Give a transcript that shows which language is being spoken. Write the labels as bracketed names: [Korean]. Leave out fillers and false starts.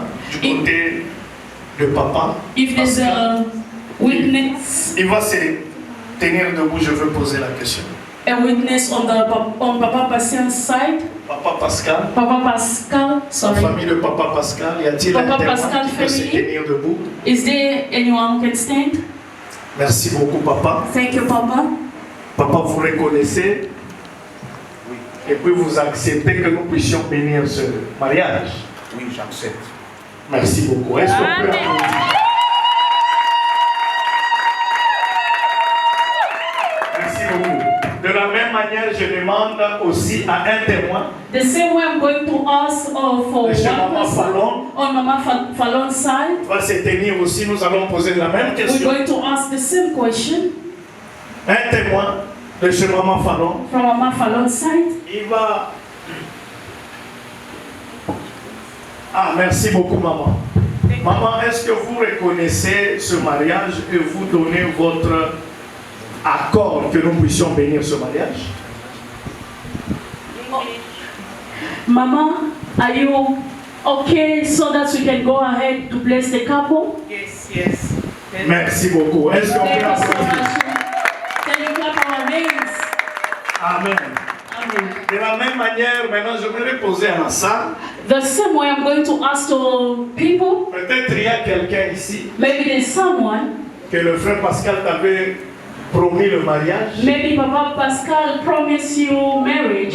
[French] Du côté de papa. [English] If there's a witness. [French] Il va se tenir debout, je veux poser la question. [English] A witness on Papa Pascal's side. [French] Papa Pascal. [English] Papa Pascal, sorry. [French] La famille de Papa Pascal, y a-t-il un témoin qui peut se tenir debout? [English] Is there anyone who can stand? [French] Merci beaucoup, Papa. [English] Thank you, Papa. [French] Papa, vous reconnaissez? Oui. Et puis vous acceptez que nous puissions bénir ce mariage? Oui, j'accepte. Merci beaucoup. Est-ce qu'on peut applaudir? Merci beaucoup. De la même manière, je demande aussi à un témoin. [English] The same way I'm going to ask for one person on Mama Fallon's side. [French] Va se tenir aussi, nous allons poser la même question. [English] We're going to ask the same question. [French] Un témoin de chez Maman Fallon. [English] From Mama Fallon's side. [French] Il va. Ah, merci beaucoup, maman. Maman, est-ce que vous reconnaissez ce mariage et vous donnez votre accord que nous puissions bénir ce mariage? [English] Mama, are you okay so that we can go ahead to bless the couple? Yes, yes. [French] Merci beaucoup. Est-ce qu'on [English] Thank [French] peut [English] you so [French] applaudir? [English] much. Can you clap our hands? Amen. Amen. [French] De la même manière, maintenant, je voudrais poser à la salle. [English] The same way I'm going to ask to people, [French] Peut-être il y a quelqu'un ici [English] maybe there's someone, [French] que le frère Pascal t'avait promis le mariage. [English] maybe Papa Pascal promised you marriage,